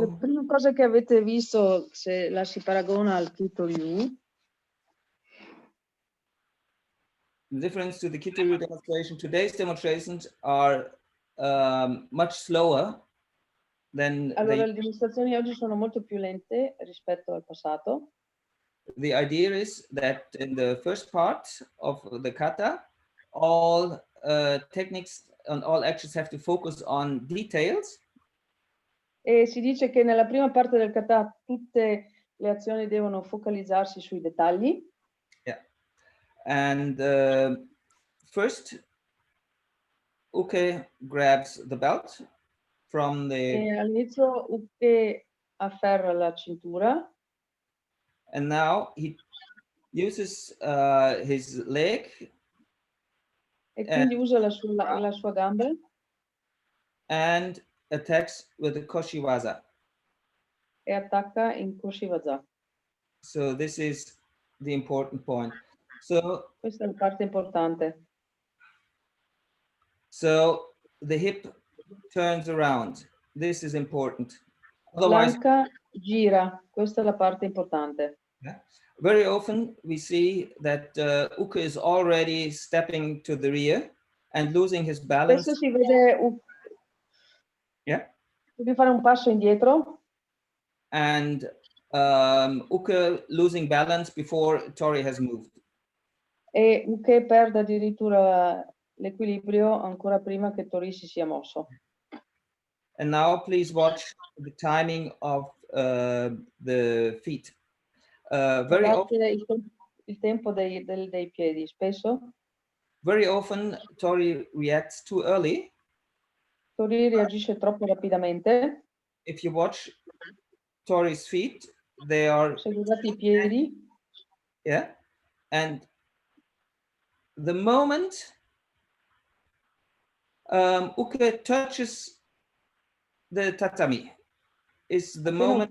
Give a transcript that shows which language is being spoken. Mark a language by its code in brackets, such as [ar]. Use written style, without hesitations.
[it] La prima cosa che avete visto, se la si paragona al Kito-ryu, [en] the difference to the Kito-ryu demonstration, today's demonstrations are much slower than. [it] Allora, le dimostrazioni oggi sono molto più lente rispetto al passato. [en] The idea is that in the first part of the kata, all techniques and all actions have to focus on details. [it] E si dice che nella prima parte del kata tutte le azioni devono focalizzarsi sui dettagli. [en] Yeah. And first, Uke grabs the belt from the. [it] E all'inizio Uke afferra la cintura. [en] And now he uses his leg. [it] E quindi usa la sua gamba. [en] And attacks with the koshiwaza. [it] E attacca in koshiwaza. [en] So this is the important point. So [it] questa è la parte importante. [en] So the hip turns around. This is important. Otherwise, [it] l'anca gira. Questa è la parte importante. [en] Yeah. Very often we see that Uke is already stepping to the rear and losing his balance. [it] Spesso si vede deve fare un passo indietro. [en] And Uke losing balance before Tori has moved. [it] E Uke perde addirittura l'equilibrio ancora prima che Tori si sia mosso. [en] And now please watch the timing of the feet. Very often, [it] il tempo dei piedi. Spesso [en] very often Tori reacts too early. [it] Tori reagisce troppo rapidamente. [en] If you watch Tori's feet, they are. [it] Se guardate I piedi. [en] Yeah. And the moment Uke touches the tatami is the moment.